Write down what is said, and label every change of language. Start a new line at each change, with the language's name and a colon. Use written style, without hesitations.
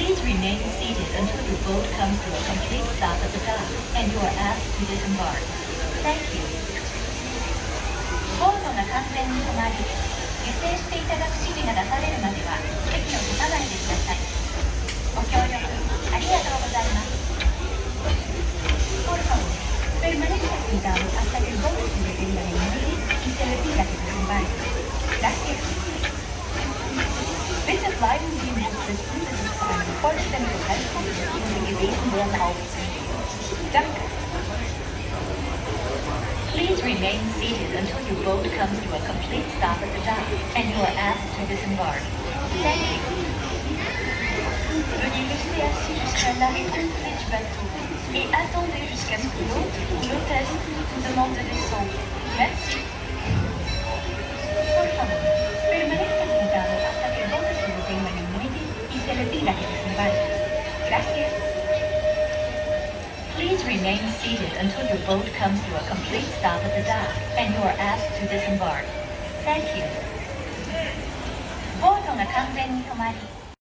English: remain seated until your boat comes to a complete stop at the dock and you are asked to disembark. Thank you.
Japanese: ボートが完全に止まり、油性していただく指示が出されるまでは席を立たないでください。ご協力ありがとうございます。
Spanish: Por favor, permanezca sentado hasta que el bote se detenga en el muelle y se le pida que desembarque. Gracias.
German: Bitte bleiben Sie im Boot sitzen, bis es zu einem vollständigen Halt kommt und Sie gebeten werden aufzunehmen. Danke.
English: Please remain seated until your boat comes to a complete stop at the dock and you are asked to disembark. Thank you.
French: Veuillez rester assis jusqu'à l'arrêt complet du bateau et attendez jusqu'à ce que l'hôte ou l'hôtesse vous demande de descendre. Merci.
Spanish: Por favor, permanezca sentado hasta que el bote se detenga en el muelle y se le pida que desembarque. Gracias.
English: Please remain seated until your boat comes to a complete stop at the dock and you are asked to disembark. Thank you.
Japanese: ボートが完全に止まり